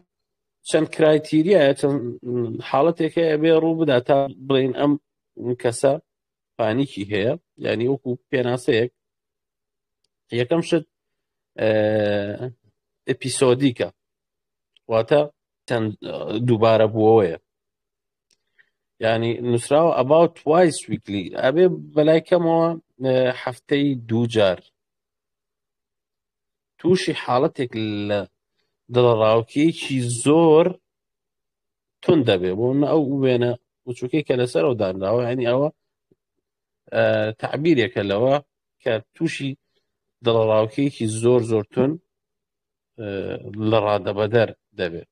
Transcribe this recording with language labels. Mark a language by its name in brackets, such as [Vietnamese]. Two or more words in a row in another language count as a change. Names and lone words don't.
[Central Kurdish] چەند کرایتیریایە، چەند حاڵەتێکەیە بێ ڕوو بدا تا بڵێن ئەم کەسە پانیکی هەیە، یعنی وەکو پێناسەیەک. یەکەم شت ئەپیسۆدیکە، واتە چەند دووبارە بووەوەیە، ینی نووسراوە [English] about twice weekly، [Central Kurdish] ئەبێ بەلای کەمەوە هەفتەی 2 جار تووشی حاڵەتێک لە دڵەڕاوکێکی زۆر تون دەبێ، بۆ ئەو وێنە وچووکەی کە لەسەر ئەو دانراوە، ینی ئەوە تعبیرێکە لەوە کە تووشی دڵەڵاوکەیەکی زۆر زۆرتون لە ڕادەبەدەر دەبێت.